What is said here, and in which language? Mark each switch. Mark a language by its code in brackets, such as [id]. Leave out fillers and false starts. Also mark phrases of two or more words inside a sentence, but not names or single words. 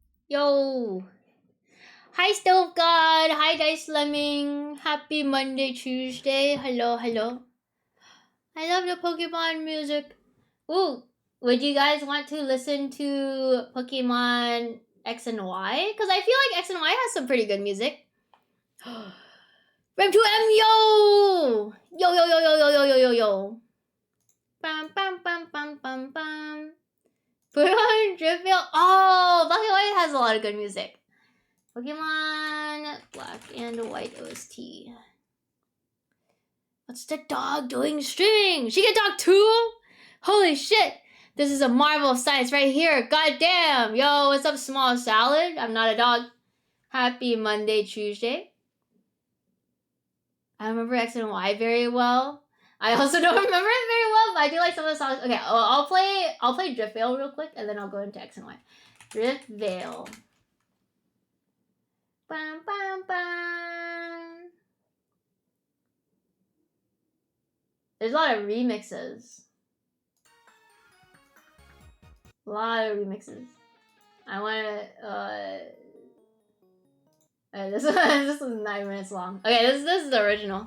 [en] Yo. Hi, Stove God. Hi, Dice Lemming. Happy Monday, Tuesday. Hello, hello. I love the Pokemon music. Ooh, would you guys want to listen to Pokemon X and Y? Because I feel like X and Y has some pretty good music. Rem 2M, yo! Yo, yo, yo, yo, yo, yo, yo, yo, yo. Bam, bam, bam, bam, bam, bam. Put on Driftvale. Oh, Black and White has a lot of good music. Pokemon Black and White OST. What's the dog doing streaming? She can talk too? Holy shit. This is a marvel of science right here. God damn. Yo, what's up, Small Salad? I'm not a dog. Happy Monday, Tuesday. I remember X and Y very well. I also don't remember it very well, but I do like some of the songs. Okay, I'll play Driftvale real quick, and then I'll go into X and Y. Driftvale. Bam, bam, bam. There's a lot of remixes. A lot of remixes. I wanna, this is 9 minutes long. Okay, this is the original.